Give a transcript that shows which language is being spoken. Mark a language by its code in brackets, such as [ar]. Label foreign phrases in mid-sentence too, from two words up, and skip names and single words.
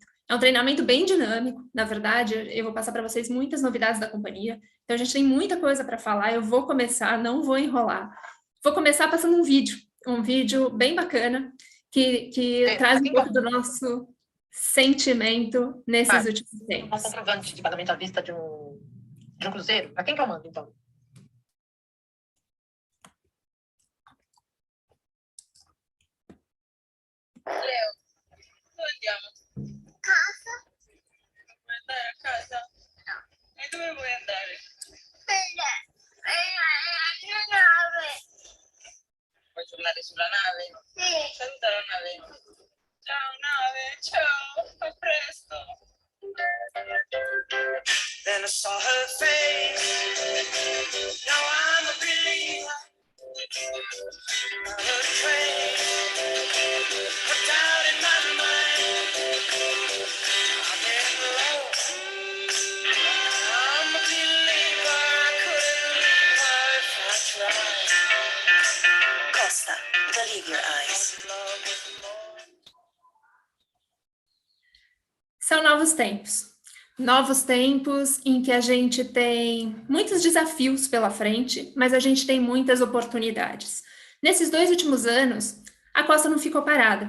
[pt] É um treinamento bem dinâmico, na verdade, eu vou passar para vocês muitas novidades da companhia, então a gente tem muita coisa para falar, eu vou começar, não vou enrolar. Vou começar passando um vídeo bem bacana, que traz um pouco do nosso sentimento nesses últimos tempos. Um comprovante de pagamento à vista de um cruzeiro? Para quem que eu mando, então? [it] Leo, andiamo. Casa? Vuoi andare a casa? No. E dove vuoi andare? Faccio un tornare sulla nave? Sì. Saluta la nave. Ciao nave, ciao, a presto. [en] Then I saw her face. Now I'm a believer. I heard a train. Put doubt in my mind. I'm in love. I'm a believer. I couldn't leave her if I tried. Costa, believe your eyes. [pt] São novos tempos. Novos tempos em que a gente tem muitos desafios pela frente, mas a gente tem muitas oportunidades. Nesses 2 últimos anos, a Costa não ficou parada.